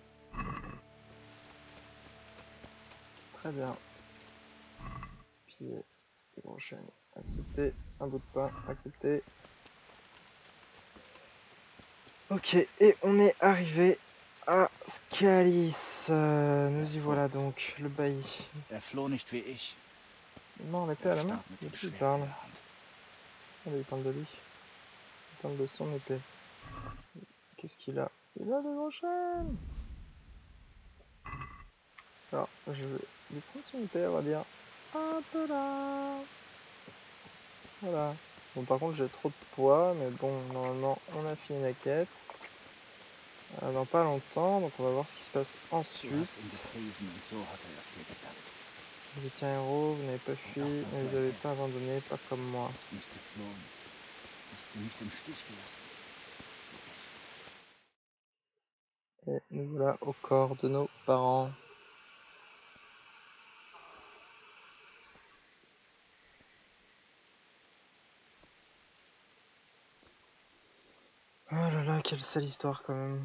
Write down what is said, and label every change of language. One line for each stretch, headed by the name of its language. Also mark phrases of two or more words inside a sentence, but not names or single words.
French: Très bien. Pied, prochaine, accepté. Un bout de pain, accepté. Ok, et on est arrivé à Scalis. Nous y voilà donc, le bailli.
German: Er floh nicht wie ich.
French: Non, l'épée à la main.
German: Starb mit
French: De
German: dem
French: qui il
German: Schwert
French: parle?
German: in der Hand.
French: Allez, il parle de lui. Il parle de son épée. Qu'est-ce qu'il a? Il a des gros chaînes. Alors, je vais lui prendre son épée, on va dire. Hop là. Voilà. Bon, par contre, j'ai trop de poids, mais bon, normalement, on a fini la quête. Dans pas longtemps, donc on va voir ce qui se passe
German: Du
French: ensuite.
German: hast ihn gepriesen und so hat er es dir gedankt.
French: Vous étiez un héros, vous n'avez pas fui, ne vous avez pas abandonné, pas comme moi.
German: Du bist nicht geflohen. Du hast sie nicht im Stich gelassen.
French: Et nous voilà au corps de nos parents. Oh là là, quelle sale histoire quand même.